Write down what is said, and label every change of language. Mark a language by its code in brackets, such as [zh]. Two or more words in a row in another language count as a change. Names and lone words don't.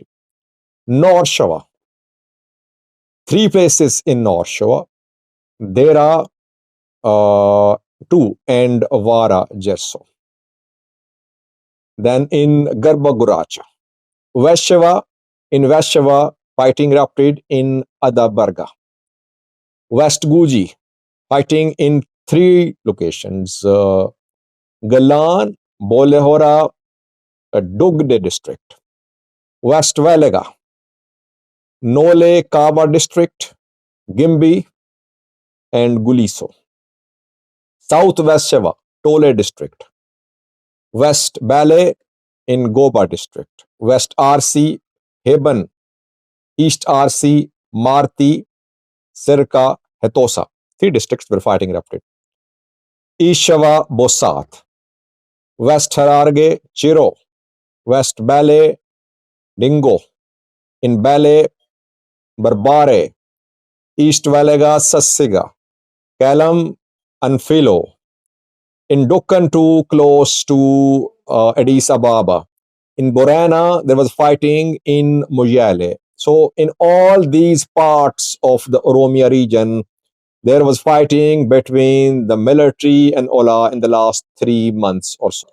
[en] North Shiva, 3 places in North Shiva, Dera, 2, and Vara Jerso. Then in Garbaguracha, West Shiva, in West Shiva, fighting erupted in Adabarga. West Guji, fighting in 3 locations, Galan, Bolehora, Dugde district. West Valega, Nole Kaba district, Gimbi, and Guliso. South West Shiva, Tole district. West Bale in Goba district. West RC, Heben. East RC, Marti, Sirka, Hetosa. 3 districts where fighting erupted. East Shiva, Bosat. West Hararge, Chiro. West Bale, Dingo. In Bale, Barbare, East Valaga Sassiga, Kalam Anfilo, in Dokkan too, close to Addis Ababa. In Borana, there was fighting in Mojale. So, in all these parts of the Oromia region, there was fighting between the military and OLA in the last 3 months or so.